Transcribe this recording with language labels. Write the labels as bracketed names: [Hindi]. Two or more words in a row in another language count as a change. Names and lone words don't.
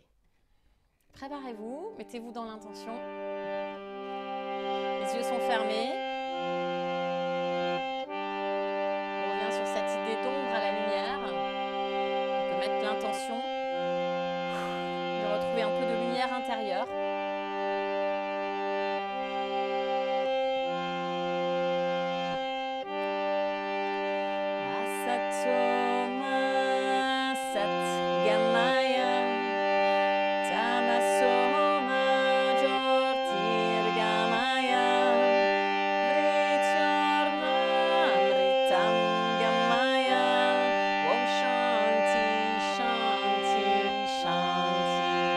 [French] Préparez-vous, mettez-vous dans l'intention. Les yeux sont fermés. On revient sur cette idée d'ombre à la lumière. On peut mettre l'intention de retrouver un peu de lumière intérieure. [Sanskrit] असतो मा सद्गमय तमसो मा ज्योतिर्गमय मृत्योर्मामृतं गमय ॐ शान्तिः शान्तिः शान्तिः.